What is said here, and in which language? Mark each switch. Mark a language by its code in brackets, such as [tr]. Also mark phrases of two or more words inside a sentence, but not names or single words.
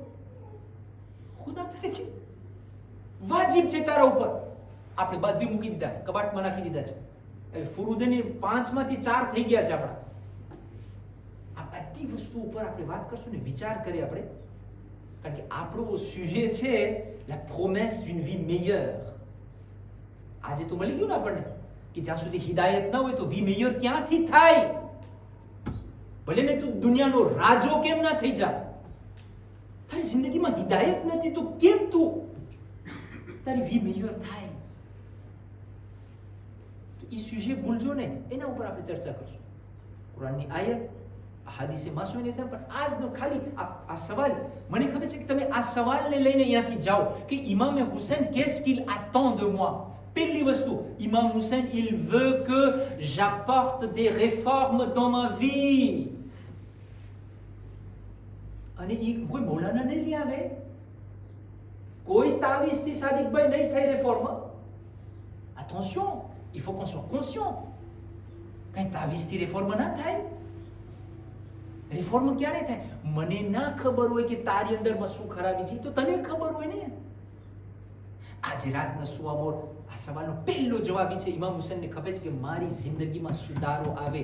[gu] ખુદા તરીકે વાજિબ છે તારા ઉપર. આપણે બધું મૂકી દીધા, કબાટમાં નાખી દીધા છે. હવે ફુરુદની 5 માંથી 4 થઈ ગયા છે આપણા. આ બધી વસ્તુ ઉપર આપણે વાત કરશું ને, વિચાર કરીએ આપણે, કારણ કે આપણો સુજે છે [fr] la promesse d'une vie meilleure. [gu] આજે તો મળી ગયું ને આપણને કે જ્યાં સુધી હિદાયત ના હોય તો [fr] vie meilleure [gu] ક્યાંથી થાય? ભલે ને તું દુનિયાનો રાજો કેમ ના થઈ જા, તારી જિંદગીમાં હિદાયત નથી તો કેમ તું તારી [fr] vie meilleure [gu] થાય? તો એ સુજે ભૂલજો ને, એના ઉપર આપણે ચર્ચા કરશું. કુરાનની આયત, હાદીસે માસૂમની છે, પણ આજનો ખાલી આ સવાલ, મને ખબર છે કે તમે આ સવાલને લઈને અહીંયાથી જાઓ કે ઇમામ હુસૈન [fr] qu'est-ce qu'il attend de moi. [gu] પહેલી વસ્તુ, [fr] ઇમામ હુસૈન il veut que j'apporte des réformes dans ma vie. [gu] અને એ કોઈ મૌલાના નહીં લઈ આવે, કોઈ તાવીઝથી સાદિકભાઈ નહીં થાય રેફોર્મ. [fr] Attention, il faut qu'on soit conscient. [gu] કઈ તાવીઝથી રેફોર્મ ના થાય. રિફોર્મ ક્યારે થાય? મને ના ખબર હોય કે તારી અંદરમાં શું ખરાબી છે, તો તને ખબર હોય ને. આજે રાતના સુવા મોર આ સવાલનો પહેલો જવાબ છે, ઇમામ હુસૈનને ખબર છે કે મારી જિંદગીમાં સુધારો આવે.